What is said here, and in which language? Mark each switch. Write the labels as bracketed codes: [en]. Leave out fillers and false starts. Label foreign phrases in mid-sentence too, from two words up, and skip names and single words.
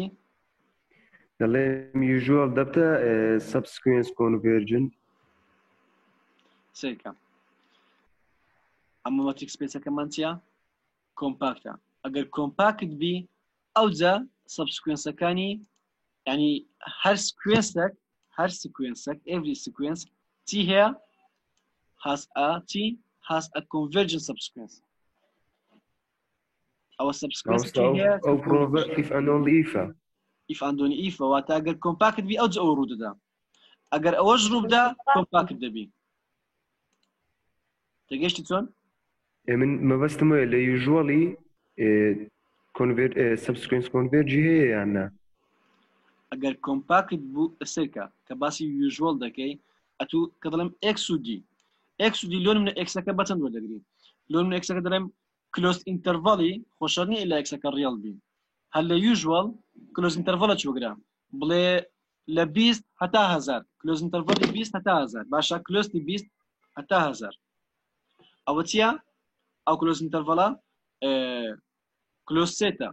[ckb] دەڵێم یوژوەڵ دەبتە [en] subsequence convergent [ckb] سێکە ئەمە [en] metric spaceekeman [ckb] چیە کۆمپاکتە ئەگەر کۆمپاکت بی ئەوجا سبسکوێنسەکانی ینی هەر سکوێنسێک [en] every sequence [ckb] چی هەیە [en] has a convergent subsequence [ckb] ئەوە subsequence چی هەیە ئەو پرۆڤە [en] if and only if if and only if [ckb] واتە ئەگەر کۆمپاکت بی ئەوجا ئەوە ڕوو دەدا ئەگەر ئەوەش ڕوو بدا کۆمپاکت دەبی تێگەیشتی چۆن من مەبەستم وایە لە یوژوەڵی [en] subsequence converge [ckb] هەیە یان نا ئەگەر کۆمپاکت بوو ئەسێکە کە باسی یوژوەڵ دەکەی ئەتوو کە دەڵێم x و d لۆ منە xەکە بەچەند وەردەگرین لۆ منە xەکە دەڵێم [en] closed interval [ckb] خۆشەر نیە لە xەکە ڕێڵ بین هەر لە یوژوەڵ [en] closed interval [ckb] چ وەگرا بڵێ لە 20 هەتا 1000 [en] closed interval [ckb] 20 هەتا 1000 باشە کلۆزی 20 هەتا 1000 ئەوە چییە ئەو [en] closed interval closed set